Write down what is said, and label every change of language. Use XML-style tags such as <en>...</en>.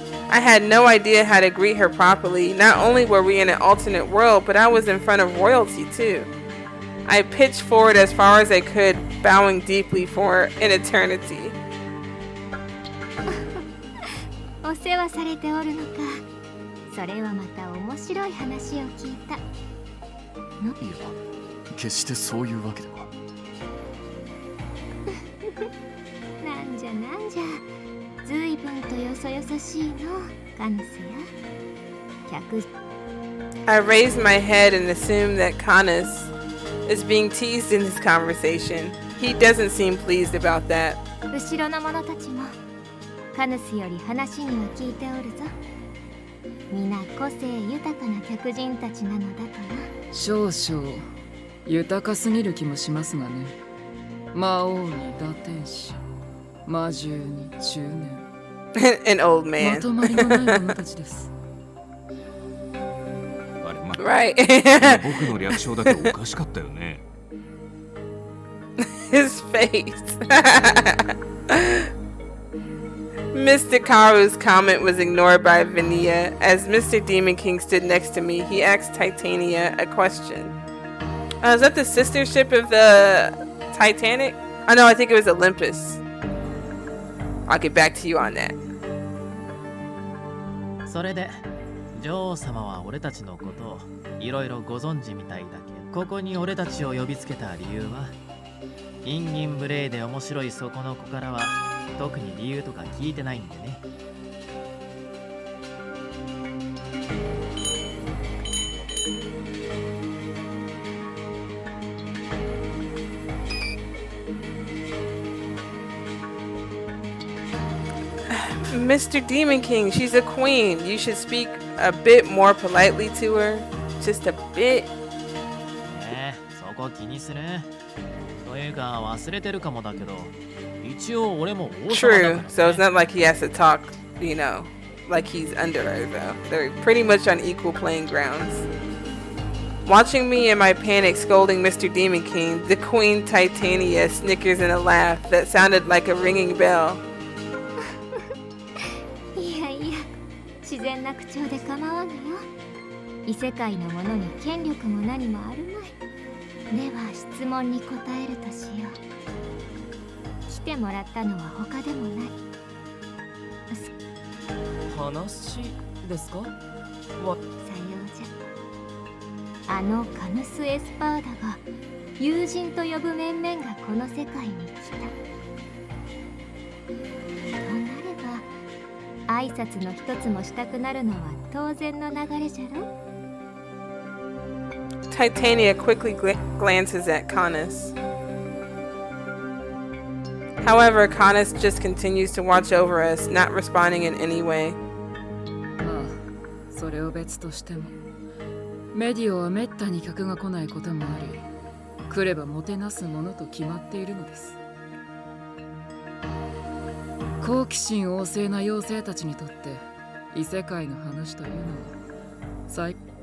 <en>I had no idea how to greet her properly. Not only were we in an alternate world, but I was in front of royalty too. I pitched forward as far as I could, bowing deeply for an eternity.</en> <ja>お世話されておるのか。それはまた面白い話を聞いた。いや、決してそういうわけでは。なんじゃなんじゃ。ずいぶんとよそよそしいの、カヌスや。</ja> <en>I raised my head and assumed that Canus is being teased in this conversation. He doesn't seem pleased about that.</en> <ja>後ろの者たちもカヌスより話には聞いておるぞ。皆個性豊かな客人たちなのだとな。少々豊かすぎる気もしますがね。魔王に打天使、魔獣に中年。</ja> <en>An old</en> <ja>ま</ja> <en>man.</en> <ja>とまりのない者たちです。あれ、</ja> <en>Right.</en> <ja>僕の略称だけおかしかったよね。</ja> <en>His face. Mr. Karu's comment was ignored by Vania. As Mr. Demon King stood next to me, he asked Titania a question. Is that the sister ship of the Titanic? Oh no, I think it was Olympus. I'll get back to you on that.</en> <ja>それで女王様は俺たちのことをいろいろご存知みたいだけど、ここに俺たちを呼びつけた理由は、インギン無礼で面白いそこの子からは特に理由とか聞いてないんでね。</ja> <en>Mr. Demon King, she's a queen. You should speak a bit more politely to her. Just a bit.</en> <ja>そこ気にする。というか忘れてるかもだけど、一応俺も王様だから</ja> <en>True. So it's not like he has to talk, you know, like he's under her though. They're pretty much on equal playing grounds. Watching me in my panic scolding Mr. Demon King, the Queen Titania snickers in a laugh that sounded like a ringing bell.</en> <ja>いやいや、自然な口調で構わぬよ。異世界の者に権力も何もあるまい。では質問に答えるとしよう。来てもらったのは他でもない。話ですか？さようじゃ。あのカヌス・エスパーダが友人と呼ぶ面々がこの世界に来た。となれば挨拶の一つもしたくなるのは当然の流れじゃろ。 Titania quickly glances at Canus. However, Canus just continues to watch over us, not responding in any way. まあ、それを別としても、メディオはめったに客が来ないこともあり、来ればもてなすものと決まっているのです。好奇心旺盛な妖精たちにとって、異世界の話というのは最</ja>